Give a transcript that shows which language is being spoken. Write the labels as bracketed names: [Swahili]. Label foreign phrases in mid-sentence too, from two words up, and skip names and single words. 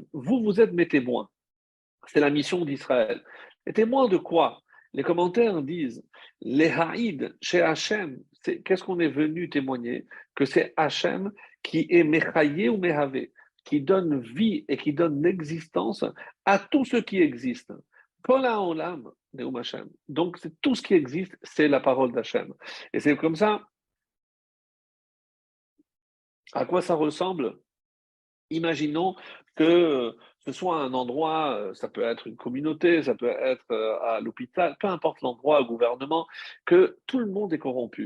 [French] Vous, vous êtes mes témoins. C'est la mission d'Israël. Les témoins de quoi? Les commentaires disent les haïd chez Hachem. Qu'est-ce qu'on est venu témoigner? Que c'est Hachem qui est Mechaye ou Mehave, qui donne vie et qui donne existence à tout ce qui existe. [Hebrew] כל העולם נאם השם. [French] Donc, c'est tout ce qui existe, c'est la parole d'Hachem. Et c'est comme ça, à quoi ça ressemble? Imaginons que ce soit un endroit, ça peut être une communauté, ça peut être à l'hôpital, peu importe l'endroit, au gouvernement, que tout le monde est corrompu.